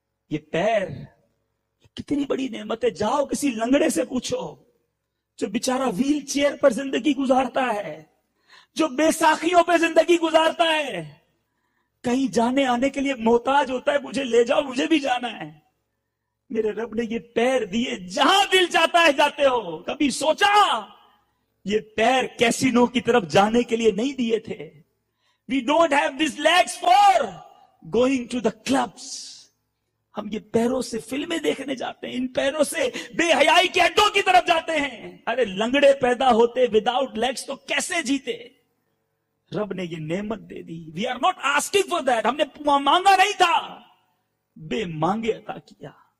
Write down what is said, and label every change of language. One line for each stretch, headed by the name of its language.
Urdu: یہ پیر کتنی بڑی نعمت ہے. جاؤ کسی لنگڑے سے پوچھو جو بیچارہ ویل چیئر پر زندگی گزارتا ہے, جو بے ساکھیوں پہ زندگی گزارتا ہے, کہیں جانے آنے کے لیے محتاج ہوتا ہے, مجھے لے جاؤ مجھے بھی جانا ہے. میرے رب نے یہ پیر دیے, جہاں دل چاہتا ہے جاتے ہو. کبھی سوچا یہ پیر کیسینو کی طرف جانے کے لیے نہیں دیے تھے.
English: We don't have these legs for going to the clubs.
Urdu: ہم یہ پیروں سے فلمیں دیکھنے جاتے ہیں, ان پیروں سے بے حیائی کے اڈوں کی طرف جاتے ہیں. ارے لنگڑے پیدا ہوتے
English: without legs
Urdu: تو کیسے جیتے؟ رب نے یہ نعمت دے دی.
English: we are not asking for that,
Urdu: ہم نے مانگا نہیں تھا, بے مانگے عطا کیا.